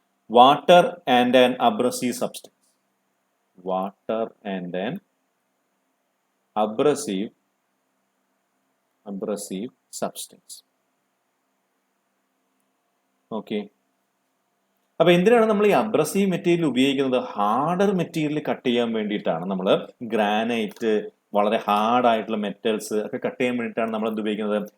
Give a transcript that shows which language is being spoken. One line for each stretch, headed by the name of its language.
English: Water and an abrasive substance. Water and an abrasive substance.
Malayalam: Okay, അപ്പൊ എന്തിനാണ് നമ്മൾ ഈ അബ്രസീവ് മെറ്റീരിയൽ ഉപയോഗിക്കുന്നത്? ഹാർഡർ മെറ്റീരിയൽ കട്ട് ചെയ്യാൻ വേണ്ടിയിട്ടാണ്. നമ്മൾ ഗ്രാനൈറ്റ്, വളരെ ഹാർഡ് ആയിട്ടുള്ള മെറ്റൽസ് ഒക്കെ കട്ട് ചെയ്യാൻ വേണ്ടിയിട്ടാണ് നമ്മൾ എന്ത് ഉപയോഗിക്കുന്നത്?